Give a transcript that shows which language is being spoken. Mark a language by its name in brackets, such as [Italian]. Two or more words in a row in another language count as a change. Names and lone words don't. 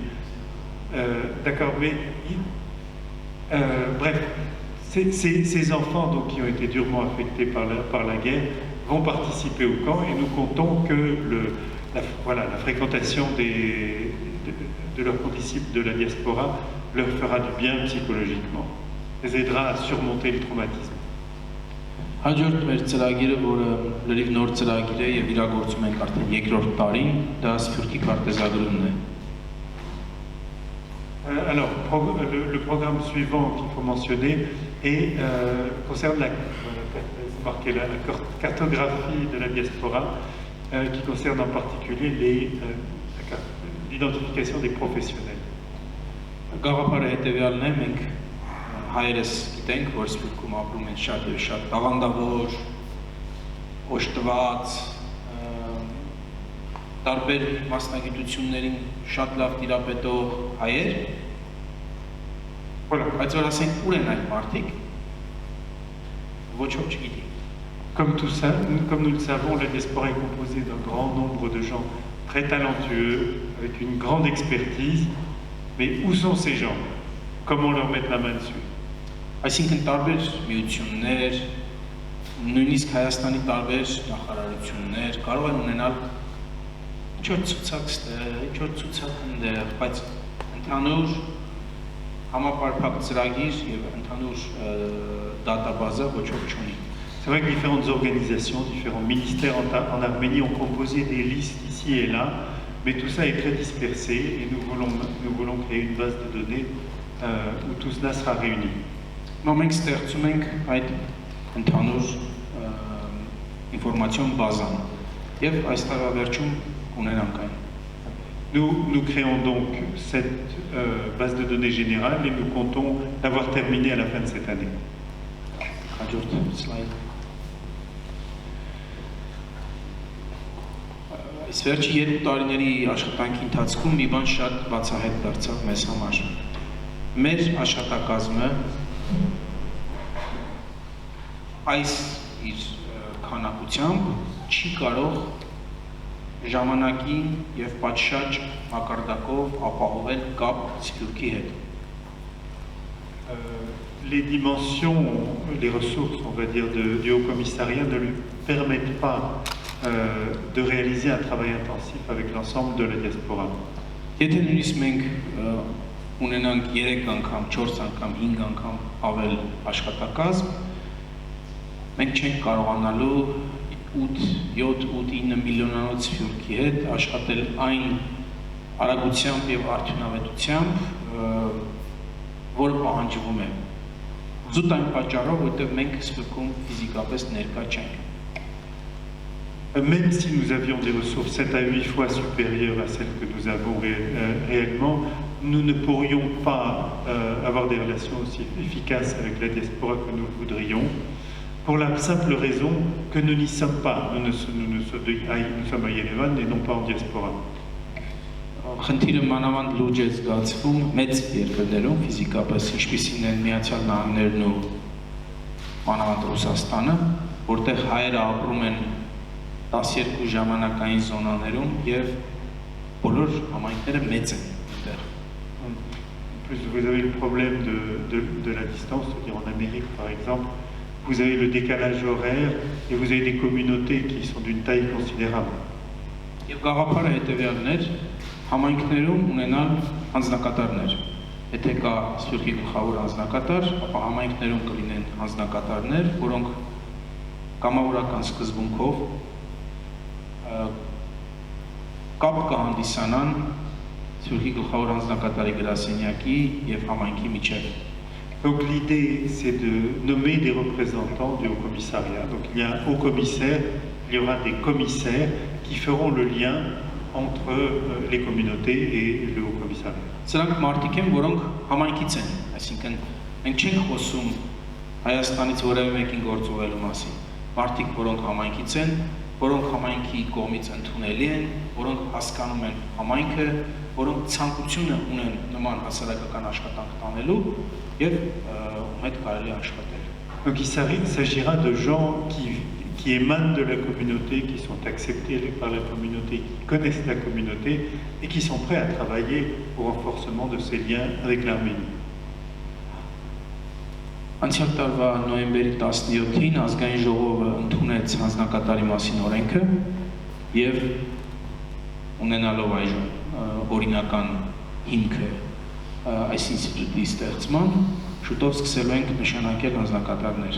[French] D'accord, mais bref, ces enfants donc, qui ont été durement affectés par la guerre vont participer au camp et nous comptons que la fréquentation de leurs condisciples de la diaspora leur fera du bien psychologiquement, les aidera à surmonter le traumatisme. [Armenian] Հաջորդ մեր ծրագիրը, որը լրիվ նոր ծրագիր է եւ իրագործում ենք արդեն երկրորդ տարին, դա Սփյուռքի քարտեզագրումն է։ [French] Alors, le programme suivant qu'il faut mentionner concerne la cartographie de la diaspora, qui concerne en particulier l'identification des professionnels. [Armenian] Գաղափարը հետևյալն է, մենք հայերս գիտենք, որ Սփյուռքում ապրում են շատ եւ շատ տաղանդավոր, օժտված, տարբեր մասնագիտություններին շատ լավ տիրապետող հայեր, բայց որ ասենք ուր են այդ մարդիկ, ոչ ոք չգիտի։ [French] Comme nous le savons, la diaspora est composée d'un grand nombre de gens très talentueux, avec une grande expertise, mais où sont ces gens? Comment leur mettre la main dessus? [Armenian] Այսինքն տարբեր միություններ, նույնիսկ Հայաստանի տարբեր նախարարություններ կարող են ունենալ ինչ-որ ցուցակներ, ինչ-որ ցուցակներ, բայց ընդհանուր համապարփակ ծրագիր եւ ընդհանուր դատաբազա ոչ ոք չունի։ [French] C'est vrai que différentes organisations, différents ministères en Arménie ont composé des listes ici et là, mais tout ça est très dispersé et nous voulons créer une base de données où tout cela sera réuni. [Armenian] Մենք ստեղծում ենք այդ ընդհանուր ինֆորմացիոն բազան եւ այս տարվա ունենանք այն։ [French] Nous créons donc cette base de données générale et nous comptons l'avoir terminée à la fin de cette année. [Armenian] Այս վերջի 2 տարիների աշխատանքի ընթացքում մի բան շատ բացահայտ դարձավ մեզ համար։ Մեր աշխատակազմը այս իր քանակությամբ չի կարող ժամանակի եւ պատշաճ մակարդակով ապահովել կապ Սփյուռքի հետ։ [French] Les dimensions, les ressources, on va dire, du Haut Commissariat ne lui permettent pas de réaliser un travail intensif avec l'ensemble de la diaspora. [Armenian] Եթե նույնիսկ մենք ունենանք 3 անգամ, 4 անգամ, 5 անգամ ավել աշխատակազմ, մենք չենք կարողանալու 8, 7, 8, 9 միլիոնանոց Սփյուռքի հետ աշխատել այն արագությամբ եւ արդյունավետությամբ, որը պահանջվում է։ Զուտ այն պատճառով, որտեղ մենք Սփյուռքում ֆիզիկապես ներկա չենք։ [French] Même si nous avions des ressources 7 à 8 fois supérieures à celles que nous avons réellement, nous ne pourrions pas avoir des relations aussi efficaces avec la diaspora que nous voudrions, pour la simple raison que nous n'y sommes pas. Nous sommes à Yerevan et non pas en diaspora. [Armenian] խնդիրը մանավանդ լուրջ է զգացվում մեծ երկրներում ֆիզիկապես, ինչպիսին են Միացյալ Նահանգներն ու մանավանդ Ռուսաստանը, որտեղ հայերը ապրում են 12 ժամանակային զոնաներում եւ բոլոր համայնքները մեծ են այնտեղ։ [French] En plus, vous avez le problème de la distance, c'est-à-dire en Amérique par exemple, vous avez le décalage horaire et vous avez des communautés qui sont d'une taille considérable. [Armenian] Եվ գաղափարը հետևյալն էր համայնքներում ունենալ անձնակատարներ։ Եթե կա Սփյուռքի գլխավոր անձնակատար, ապա համայնքներում կլինեն անձնակատարներ, որոնք կամավորական սկզբունքով կապ կհանդիսանան Սփյուռքի գլխավոր անձնակատարի գրասենյակի եւ համայնքի միջեւ։ [French] Donc l'idée, c'est de nommer des représentants du haut-commissariat. Donc il y a un haut-commissaire, il y aura des commissaires qui feront le lien entre les communautés et le haut-commissariat. [Armenian] Սրանք մարդիկ են, որոնք համայնքից են, այսինքն մենք չենք խոսում Հայաստանից որևէ մեկին գործողելու մասին։ Մարդիկ, որոնք համայնքից են, որոնք համայնքի կողմից ընդունելի են, որոնք հասկանում են համայնքը, որոնք ցանկությունը ունեն նման հասարակական աշխատանք տանելու եւ ում հետ կարելի աշխատել։ [French] Donc il s'agira de gens qui émanent de la communauté, qui sont acceptés par la communauté, qui connaissent la communauté et qui sont prêts à travailler au renforcement de ces liens avec l'Arménie. [Armenian] Անցյալ տարվա նոյեմբերի 17-ին ազգային ժողովը ընդունեց հանձնակատարի մասին օրենքը եւ ունենալով այժմ օրինական հիմքը այս ինստիտուտի ստեղծման շուտով սկսելու ենք նշանակել հանձնակատարներ։